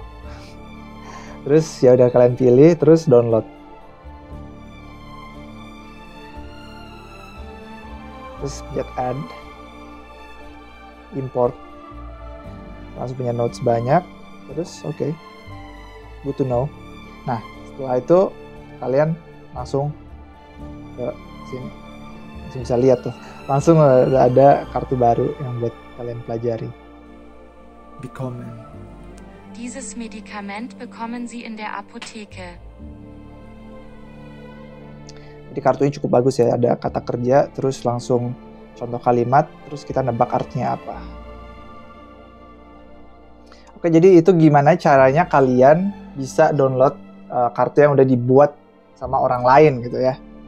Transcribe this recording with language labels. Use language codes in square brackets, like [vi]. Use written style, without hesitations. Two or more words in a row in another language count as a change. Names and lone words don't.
[id] Terus ya udah kalian pilih, terus download. Terus [en] get add, [id] import. Langsung punya notes banyak. Terus oke. [en] Good to know. [id] Nah, setelah itu kalian langsung ke sini. Langsung bisa lihat tuh. Langsung ada kartu baru yang buat kalian pelajari. [de] Bekommen. Dieses Medikament bekommen Sie in der Apotheke. [id] Jadi kartunya cukup bagus ya. Ada kata kerja, terus langsung contoh kalimat, terus kita nebak artinya apa. Oke, jadi itu gimana caranya kalian bisa download kartu yang udah dibuat sama orang lain gitu ya.